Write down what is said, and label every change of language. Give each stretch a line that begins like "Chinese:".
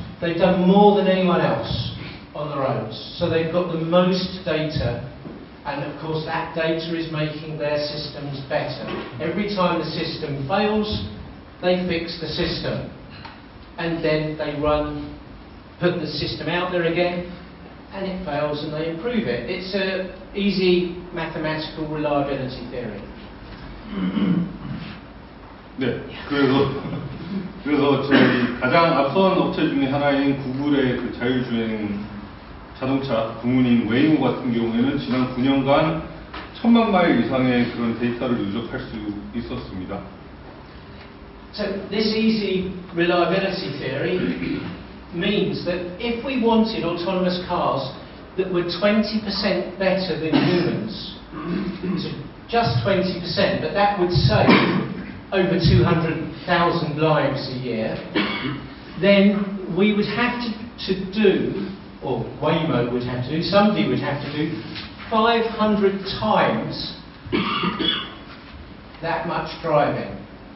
English: They've done more than anyone else on the roads. So they've got the most data, and of course that data is making their systems better. Every time the system fails, they fix the system. and then they put the system out there again, and it fails and they improve it. It's an easy mathematical reliability theory.
Korean: 네, 그래서 저희 가장 앞선 업체 중에 하나인 구글의 그 자율주행 자동차 부문인 웨이모 같은 경우에는 지난 9년간 1000만 마일 이상의 그런 데이터를 누적할 수 있었습니다.
English: So this easy reliability theory means that if we wanted autonomous cars that were 20% better than humans, so just 20%, but that would save over 200,000 lives a year, then we would have to do, or Waymo would have to do, somebody would have to do 500 times that much driving.